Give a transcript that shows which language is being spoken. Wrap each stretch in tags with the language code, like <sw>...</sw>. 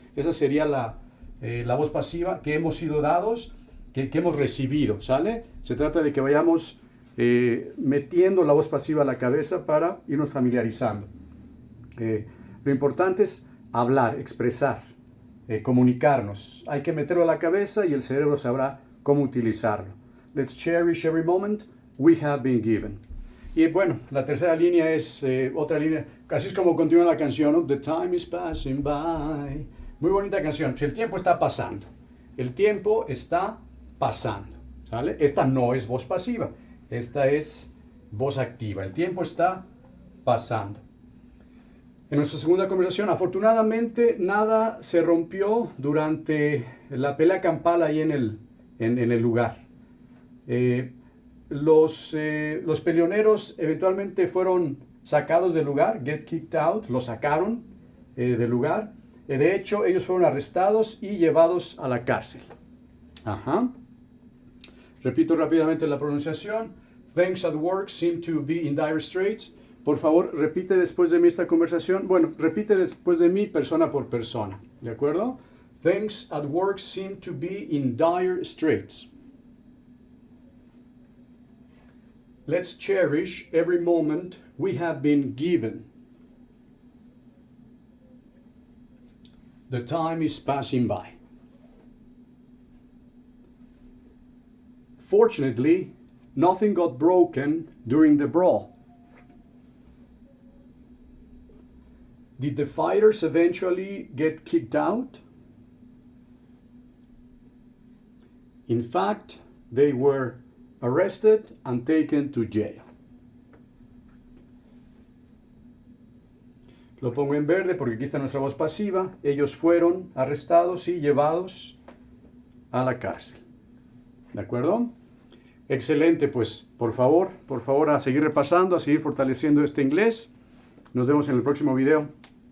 <es>Esa sería la voz pasiva, que hemos sido dados, que hemos recibido, ¿sale? Se trata de que vayamos metiendo la voz pasiva a la cabeza para irnos familiarizando. Lo importante es hablar, expresar, comunicarnos. Hay que meterlo a la cabeza y el cerebro sabrá cómo utilizarlo.</es> <en>Let's cherish every moment we have been given.</en> <es>Y bueno, la tercera línea es otra línea, así es como continúa la canción, ¿no?</es> <en>The time is passing by.</en> <es>Muy bonita canción. El tiempo está pasando. El tiempo está pasando. ¿Sale? Esta no es voz pasiva. Esta es voz activa. El tiempo está pasando. En nuestra segunda conversación, afortunadamente nada se rompió durante la pelea campal ahí en el lugar. Los peleoneros eventualmente fueron sacados del lugar,</es> <en>get kicked out,</en> <es>los sacaron del lugar. De hecho, ellos fueron arrestados y llevados a la cárcel. Ajá. Repito rápidamente la pronunciación.</es> <en>Things at work seem to be in dire straits.</en> <es>Por favor, repite después de mí esta conversación. Bueno, repite después de mí persona por persona. ¿De acuerdo?</es> <en>Things at work seem to be in dire straits. Let's cherish every moment we have been given. The time is passing by. Fortunately, nothing got broken during the brawl. Did the fighters eventually get kicked out? In fact, they were arrested and taken to jail.</en> <es>Lo pongo en verde porque aquí está nuestra voz pasiva. Ellos fueron arrestados y llevados a la cárcel. ¿De acuerdo? Excelente, pues por favor a seguir repasando, a seguir fortaleciendo este inglés. Nos vemos en el próximo video.</es>